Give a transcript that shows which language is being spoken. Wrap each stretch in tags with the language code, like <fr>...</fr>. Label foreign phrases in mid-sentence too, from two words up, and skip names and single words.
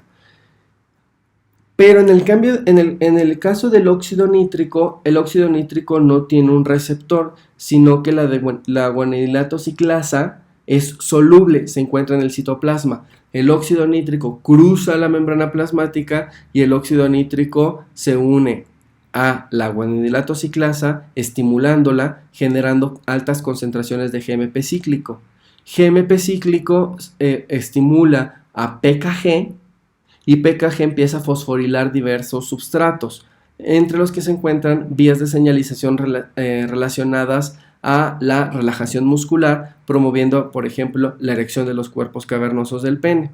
<es>Pero en el caso del óxido nítrico, el óxido nítrico no tiene un receptor, sino que la guanedilato ciclasa es soluble, se encuentra en el citoplasma. El óxido nítrico cruza la membrana plasmática y el óxido nítrico se une a la guanililato ciclasa, estimulándola, generando altas concentraciones de GMP cíclico. GMP cíclico estimula a PKG y PKG empieza a fosforilar diversos substratos, entre los que se encuentran vías de señalización relacionadas a la relajación muscular, promoviendo, por ejemplo, la erección de los cuerpos cavernosos del pene.</es>